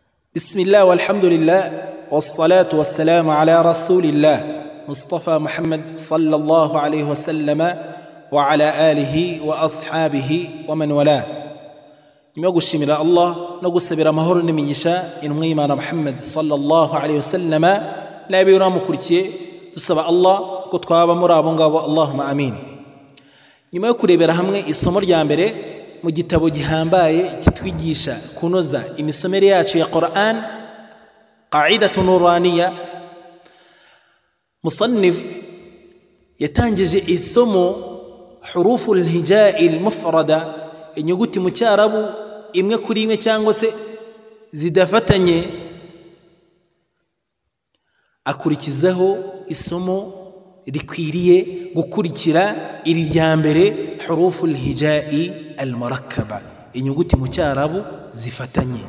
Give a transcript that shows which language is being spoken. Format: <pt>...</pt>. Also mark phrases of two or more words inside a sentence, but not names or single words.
<ar>بسم الله والحمد لله والصلاة والسلام على رسول الله مصطفى محمد صلى الله عليه وسلم وعلى آله وأصحابه ومن والاه.</ar> <rw>نمغشمira Allah no gusabira amahoro n'imigisha intumwa y'Imana Muhammad</rw> <ar>صلى الله عليه وسلم</ar> <rw>nabi uramukurikiye dusaba Allah ko twaba muri abo ngabo,</rw> <ar>اللهم آمين.</ar> <rw>Nyuma yo kurebera hamwe isomo rya mbere mu gitabo gihambaye kitwigisha kunoza imisomere yacu ya Qur'an, Qa'idatu Nuraniya, musannif yatangije isomo</rw> <ar>حروف الهجاء المفردة,</ar> <rw>inyuguti mu cyarabu imwe kuri imwe cyangwa se zidafatanye, akurikizaho isomo rikwiriye gukurikira iri rya mbere</rw> <ar>حروف الهجاء المركبة,</ar> <rw>inyuguti mu cyarabu zifatanye.</rw>